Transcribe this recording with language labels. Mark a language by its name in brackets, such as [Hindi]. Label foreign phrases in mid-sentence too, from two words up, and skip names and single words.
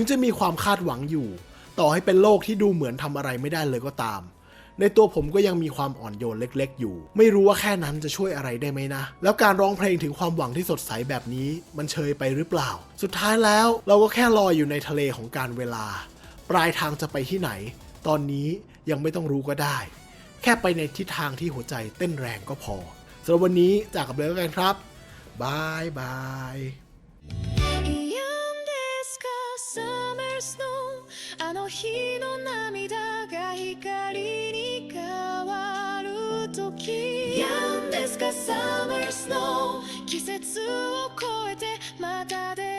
[Thai] จะมีความคาดหวังอยู่ต่อให้เป็นโลกที่ดูเหมือนทำอะไรไม่ได้เลยก็ตามในตัวผมก็ยังมีความอ่อนโยนเล็กๆอยู่ไม่รู้ว่าแค่นั้นจะช่วยอะไรได้ไหมนะแล้วการร้องเพลงถึงความหวังที่สดใสแบบนี้มันเชยไปหรือเปล่าสุดท้ายแล้วเราก็แค่ลอยอยู่ในทะเลของการเวลาปลายทางจะไปที่ไหนตอนนี้ยังไม่ต้องรู้ก็ได้แค่ไปในทิศทางที่หัวใจเต้นแรงก็พอสำหรับวันนี้จากกับเลยกันครับบายบาย [Japanese] あの日の涙が光に変わる時やんですか Summer Snow 季節を越えてまた